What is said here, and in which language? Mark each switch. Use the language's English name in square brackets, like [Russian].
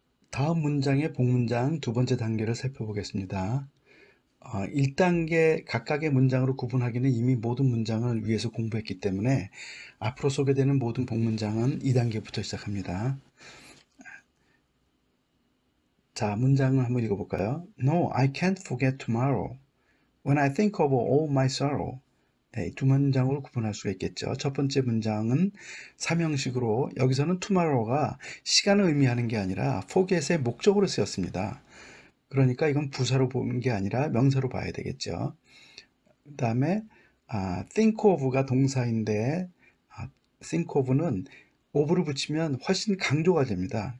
[Korean] 다음 문장의 복문장 두 번째 단계를 살펴보겠습니다. 1단계 각각의 문장으로 구분하기는 이미 모든 문장을 위해서 공부했기 때문에 앞으로 소개되는 모든 복문장은 2단계부터 시작합니다. 자, 문장을 한번 읽어볼까요? [English] No, I can't forget tomorrow. When I think of all my sorrow. [Korean] 네, 두 문장으로 구분할 수가 있겠죠. 첫 번째 문장은 삼형식으로 여기서는 tomorrow가 시간을 의미하는 게 아니라 forget의 목적으로 쓰였습니다. 그러니까 이건 부사로 보는 게 아니라 명사로 봐야 되겠죠. 그 다음에 think of가 동사인데 think of는 of를 붙이면 훨씬 강조가 됩니다.